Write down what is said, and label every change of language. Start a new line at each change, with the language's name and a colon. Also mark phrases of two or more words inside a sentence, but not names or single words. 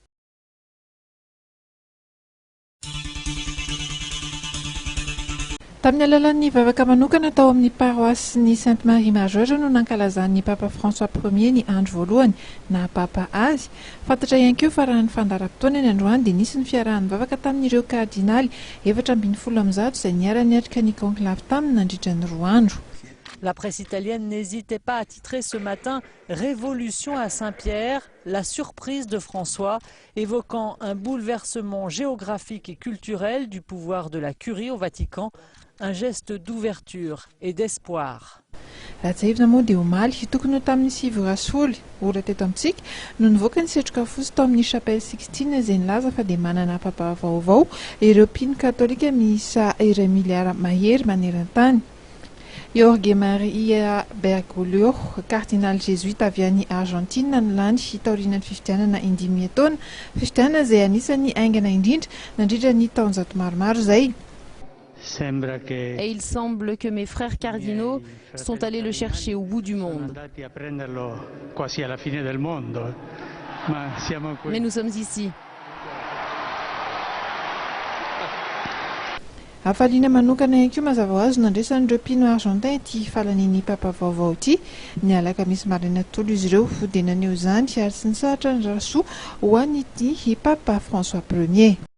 Malagasy: Tamin'ny alalan'ny vavaka manokana tao amin'ny paroisse ny Sainte Marie Majeure no nankalazan'ny Papa François Ier ny andro voalohany na Papa azy. Fantatra ihany koa fa raha ny fandaharam-potoana ny androany dia nisy ny fiarahan'ny vavaka tamin'ireo kardinaly 770 izay niara-niatrika ny conclave taminy nandritra ny 2 andro.
French: La presse italienne n'hésitait pas à titrer ce matin « Révolution à Saint-Pierre, la surprise de François », évoquant un bouleversement géographique et culturel du pouvoir de la curie au Vatican, un geste d'ouverture et d'espoir.
Malagasy: Ratsahivina moa dia omaly tokony ho tamin'ny 7 ora teto amintsika no nivoaka ny setroka fosy tao amin'ny chapelle Sixtine izay nilaza fa dia manana papa vaovao ireo mpino katolika miisa 2 miliara mahery maneran-tany. Jorge Maria Bergoglio,
French: cardinal jésuite
Malagasy: avy any Argentine nilany taorian'ny fifidianana 5 taona, fifidianana izay anisany aingana indrindra nandritra ny taonjato maromaro izay.
French: Et il semble que mes frères cardinaux sont allés le chercher au bout du monde. Mais nous sommes ici.
Malagasy: Hafaliana manokana ihany koa mazava ho azy nandresan'ireo mpino argentin ity falan'iny papa vaovao ity ny alakamisy maraina tolo izy ireo dia naneho izany ary sy nisahatra ny rasoa ho an'ity Papa François Ier.